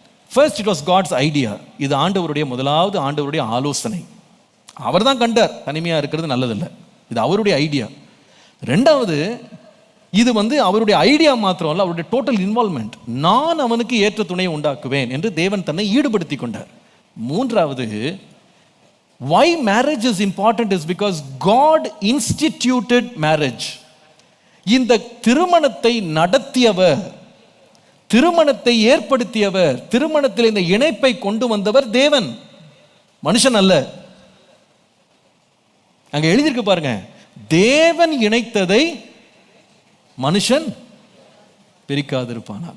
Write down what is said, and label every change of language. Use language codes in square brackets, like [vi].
[en] First, it was God's idea. [ta] இது ஆண்டவருடைய முதலாவது ஆண்டவருடைய ஆலோசனை. அவர் தான் கண்டார் தனிமையா இருக்கிறது நல்லதில்லை, இது அவருடைய ஐடியா. ரெண்டாவது, இது வந்து அவருடைய ஐடியா மாத்திரம் அல்ல, அவருடைய டோட்டல் இன்வால்வ்மெண்ட். நான் அவனுக்கு ஏற்ற துணையை உண்டாக்குவேன் என்று தேவன் தன்னை ஈடுபடுத்தி கொண்டார். [en] மூன்றாவது, why marriage is important is because God instituted marriage. [ta] இந்த திருமணத்தை நடத்தியவர், திருமணத்தை ஏற்படுத்தியவர், திருமணத்தில் இந்த இணைப்பை கொண்டு வந்தவர் தேவன், மனுஷன் அல்ல. அங்க எழுதியிருக்கு பாருங்க, தேவன் இணைத்ததை மனுஷன் பிரிக்காதிருப்பானா.